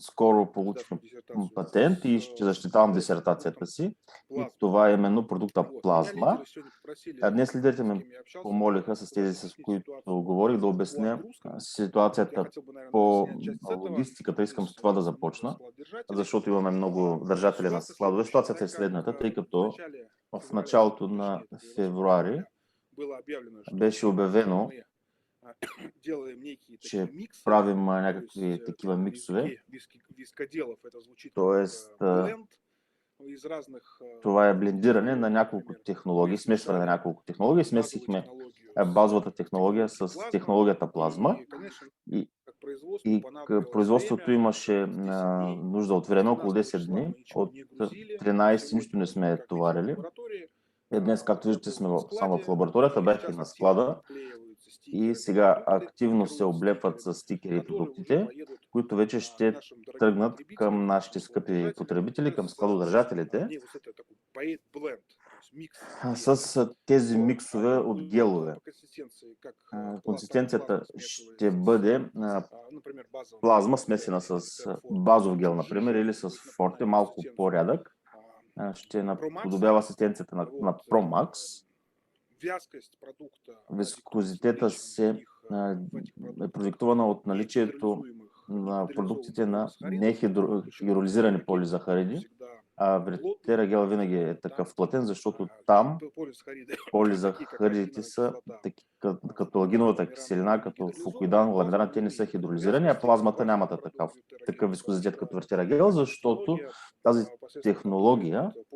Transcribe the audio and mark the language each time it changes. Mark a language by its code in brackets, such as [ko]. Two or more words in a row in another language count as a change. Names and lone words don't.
[bg] Скоро получих [ru] кандидатскую диссертацию [bg] патент и ще защитавам [ru] под [bg] дисертацията [ru] продуктом [bg] си. И [ru] плазма. [bg] това е именно продукта [ru] Вот. Меня [bg] плазма. [ru] лидеры сегодня попросили, [bg] Днес лидерите [ru] с [bg] ме [ru] кем я общался, [bg] помолиха с тези, с [ru] объяснить [bg] които [ru] ситуацию [bg] говорих, да [ru] по [bg] обясня [ru] отгрузкам. Вот. Я [bg] ситуацията [ru] хотел бы, наверное, [bg] по [ru] снять часть с этого [bg] логистиката. Искам с [ru] из [bg] това да [ru] много [bg] започна, [ru] складодержателей. [bg] защото имаме много държатели на [ru] Ситуация [bg] складове. [ru] следующая. [bg] Ситуацията е [ru] Так как [bg] следната, тъй [ru] в [bg] като [ru] начале [bg] в [ru] февраля, [bg] началото на [ru] точнее, 28 [bg] февруари [ru] февраля, было объявлено, что [bg] беше обявено, [ru] мы делаем некие [bg] че [ru] такие миксы, [bg] правим [ru] то [bg] някакви [ru] есть [bg] такива [ru] на [bg] миксове. [ru] языке вискоделов это звучит [bg] Тоест, [ru] как бленд из разных [bg] това е блендиране на [ru] технологий. [bg] няколко [ru] Например, [bg] технологии, [ru] мы [bg] смесване на [ru] смешали [bg] няколко технологии. [ru] базовую [bg] Смесихме [ru] технологию [bg] базовата [ru] с [bg] технология с [ru] технологией плазма. [bg] технологията плазма. [ru] И, конечно, [bg] И, [ru] как производству [bg] и [ru] понадобилось [bg] производството [ru] время, [bg] имаше [ru] 10 дней. [bg] нужда от време, около [ru] 13 [bg] 10 [ru] числа [bg] дни. [ru] мы ничего [bg] От [ru] не грузили. [bg] 13 нищо не [ru] Сегодня, [bg] сме [ru] как видите, в [bg] товарили. [ru] лаборатории. [bg] Днес, както виждате, сме [ru] Работаю на [bg] само в [ru] складе, [bg] лабораторията, [ru] и [bg] бях и [ru] сейчас [bg] на [ru] активно [bg] склада [ru] обклеиваются [bg] и [ru] стикерами [bg] сега [ru] продукты, [bg] активно се [ru] маркируют [bg] облепват [ru] стикерами, [bg] с стикери [ru] которые уже [bg] продуктите, [ru] поедут [bg] които вече ще [ru] нашим дорогим [bg] тръгнат [ru] потребителям, [bg] към нашите [ru] нашим [bg] скъпи [ru] складодержателям, [bg] потребители, [ru] уже [bg] към [ru] с [bg] складодържателите, [ru] вот это такой бленд, то есть микс гелей. [bg] с тези [ru] Вот. [bg] миксове от гелове. [ru] По консистенции, как [bg] Консистенцията [ru] плазма [bg] ще [ru] смешивается [bg] бъде [ru] например, базовый [bg] плазма [ru] гел [bg] смесена с [ru] Вертера Форте [bg] базов [ru] будет [bg] гел, [ru] чуть [bg] например, [ru] жиже, [bg] или с [ru] будет [bg] форте, [ru] напоминать [bg] малко [ru] консистенцию [bg] по-рядък. Ще [ru] ProMax. [bg] подобява асистенцията на [ru] Вот. [bg] ProMax. [ru] Вязкость продукта [bg] Вискозитета се е продиктувана от наличието на продуктите на нехидролизирани полизахариди, а вертерагел винаги е такъв платен, защото там полизахаридите са като лагиновата киселина, като фукоидан, ламинаран, те не са хидролизирани, а плазмата нямат такъв вискозитет като вертерагел, защото тази технология,